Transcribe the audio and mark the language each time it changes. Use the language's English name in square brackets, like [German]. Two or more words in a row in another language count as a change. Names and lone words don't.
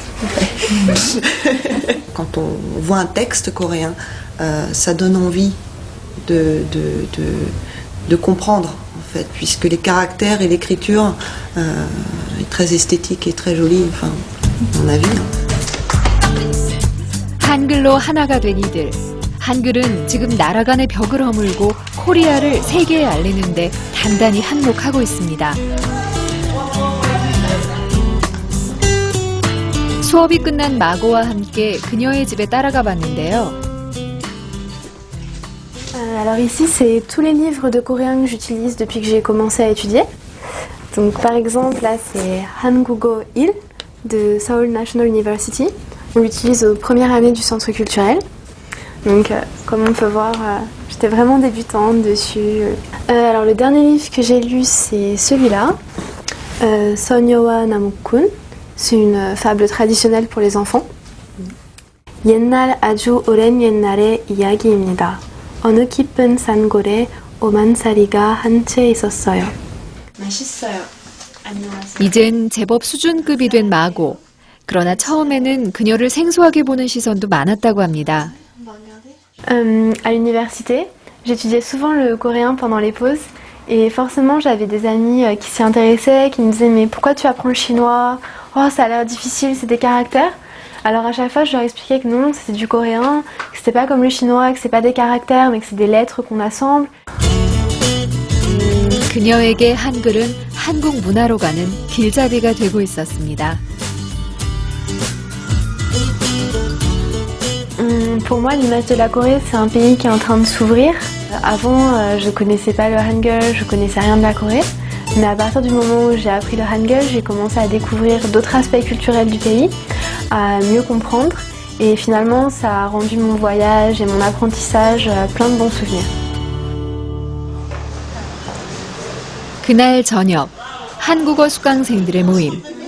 [French] Quand on voit un texte coréen, ça donne envie de comprendre, en fait, puisque les caractères et l'écriture est très esthétique et très jolie, enfin, à mon avis. [Korean] 한글로 하나가 된 이들. 한글은 지금 나라 간의 벽을 허물고 코리아를 세계에 알리는데 단단히 한몫하고 있습니다. 수업이 끝난 마고와 함께 그녀의 집에 따라가 봤는데요. [French] Alors ici, c'est tous les livres de coréen que j'utilise depuis que j'ai commencé à étudier. Donc par exemple, là, c'est Hangugo 1 de Seoul National University. On l'utilise aux premières années du centre culturel. Donc comme on peut voir, j'étais vraiment débutante dessus. Alors le dernier livre que j'ai lu, c'est celui-là, Sonyowa Namukun. C'est une fable traditionnelle pour les enfants. [Korean] 옛날 아주 오랜 옛날의 이야기입니다. 어느 깊은 산골에 오만살이가 한 채 있었어요. 맛있어요. 안녕하세요. 이젠 제법 수준급이 된 마고. 그러나 처음에는 그녀를 생소하게 보는 시선도 많았다고 합니다. [French] À l'université, j'étudiais souvent le coréen pendant les pauses et forcément j'avais des amis qui s'y intéressaient, qui me disaient mais pourquoi tu apprends le chinois? Oh ça a l'air difficile, c'est des caractères. Alors à chaque fois je leur expliquais que non, c'était du coréen, que c'était pas comme le chinois, que c'est pas des caractères mais que c'est des lettres qu'on assemble. [Korean] 그녀에게 한글은 한국 문화로 가는 길잡이가 되고 있었습니다. [French] Pour moi, l'image de la Corée, c'est un pays qui est en train de s'ouvrir. Avant, je connaissais pas le Hangul, je connaissais rien de la Corée. Mais à partir du moment où j'ai appris le Hangul, j'ai commencé à découvrir d'autres aspects culturels du pays, à mieux comprendre. Et finalement, ça a rendu mon voyage et mon apprentissage plein de bons souvenirs. [Korean] 그날 저녁, 한국어 수강생들의 모임.